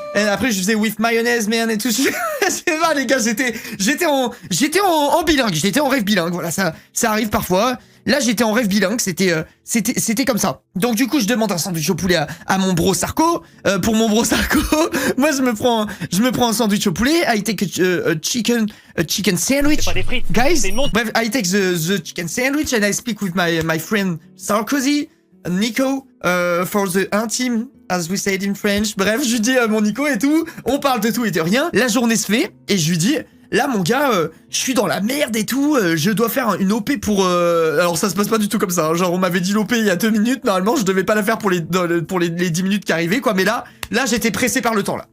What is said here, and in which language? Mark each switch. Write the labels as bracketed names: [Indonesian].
[French] Et après, je disais, [English] with mayonnaise, man, [French] et tout. Je sais pas, les gars, j'étais en bilingue. J'étais en rêve bilingue. Voilà, ça arrive parfois. Là, j'étais en rêve bilingue, c'était comme ça. Donc du coup, je demande un sandwich au poulet à mon bro Sarko. Pour mon bro Sarko, moi je me prends un sandwich au poulet. [English] I take a chicken sandwich. [French] Pas des frites. [English] Guys, bref, I take the chicken sandwich and I speak with my friend Sarkozy, Nico, for the intime, as we said in French. [French] Bref, je lui dis à mon Nico et tout, on parle de tout et de rien. La journée se fait et je lui dis, là, mon gars, je suis dans la merde et tout, je dois faire une OP pour... Alors, ça se passe pas du tout comme ça, hein. Genre, on m'avait dit l'OP il y a 2 minutes, normalement, je devais pas la faire pour les 10 minutes qui arrivaient, quoi, mais là, j'étais pressé par le temps, là.